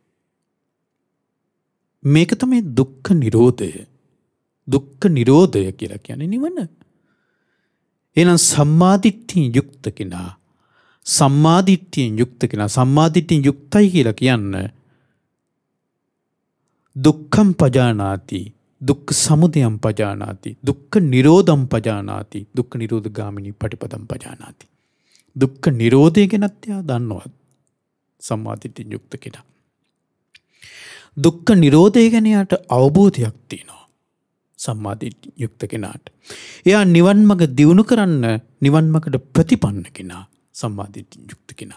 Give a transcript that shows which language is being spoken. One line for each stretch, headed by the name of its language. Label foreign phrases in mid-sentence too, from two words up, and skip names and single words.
Sinhala: මේක තමයි දුක්ඛ නිරෝධය. දුක්ඛ නිරෝධය කියලා කියන්නේ නිවන. එහෙනම් සම්මාදිට්ඨිය යුක්ත කෙනා, සම්මාදිට්ඨියෙන් යුක්තයි කියලා කියන්න
Pali: දුක්ඛම් පජානාති, දුක්ඛ සමුදයම් පජානාති, දුක්ඛ නිරෝධම් පජානාති, දුක්ඛ නිරෝධ ගාමිනී පටිපදම් පජානාති.
Sinhala: දුක්ඛ නිරෝධය ගැනත් එයා දන්නවා සම්මාදිට්ඨියෙන් යුක්ත කෙනා. දුක්ඛ නිරෝධය ගැන යාට අවබෝධයක් තියෙනවා සම්මාදිට්ඨියෙන් යුක්ත කෙනාට. එයා නිවන් මඟ දියුණු කරන්න නිවන් මඟට ප්‍රතිපන්න කෙනා සම්මාදිට්ඨියෙන් යුක්ත කෙනා.